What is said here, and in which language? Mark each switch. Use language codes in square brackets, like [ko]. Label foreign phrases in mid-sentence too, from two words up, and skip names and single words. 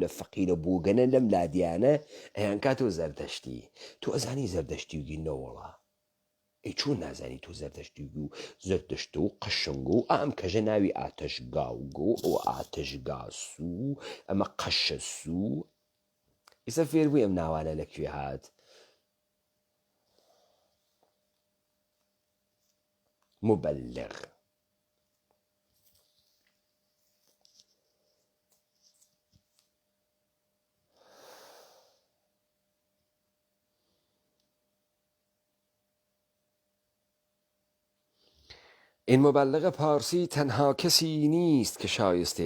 [sdh] لە فەقیرە بووگەنە لەم لادیانە ئەیان کاتۆ زەردەشتی تۆ ئەزانی زەردەشتی وگی نەوەڵە ئەی چۆن نازانی تۆ زەردەشتی و زەردەشتە و قەشنگ و ئەم کەژە ناوی ئاتەشگاوگۆ ئەو ئاتەشگاسوو ئەمە قەشە سوو ئێستا فێر بووی ئەم ناوانە لەکوێ هات مبلغ [fa] این مبلغ پارسی تنها کسی نیست که شایسته